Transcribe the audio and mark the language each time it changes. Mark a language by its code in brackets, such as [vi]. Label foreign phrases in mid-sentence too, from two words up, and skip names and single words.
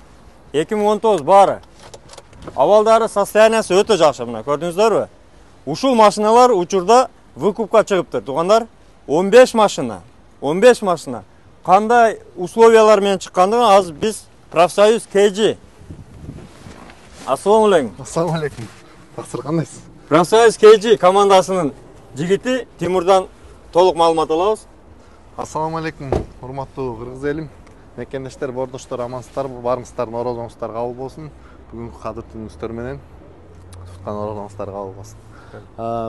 [ky] 2019 баары. Абалдары состояниясы өтө жакшы мына. Көрдүңүздөрбү? Ушул машиналар учурда выкупка чыгыптыр. Тугандар 15 машина. Кандай условиялар менен чыккандыгын азыр биз Профсоюз KG. [ar] السلام عليكم. السلام عليكم. [ky] Тақсыр қандайсыз? Профсоюз KG командасынын жигити Тимурдан толук маалымат алабыз. [ar] السلام عليكم. [ky] Урматтуу кыргыз элим, мекендештер, бордоштор, амансыздар, барыңыздар, орозоңуздар кабыл болсун. Бүгүнкү кадыртүүңүздөр менен туткан орозоңуздар кабыл болсун.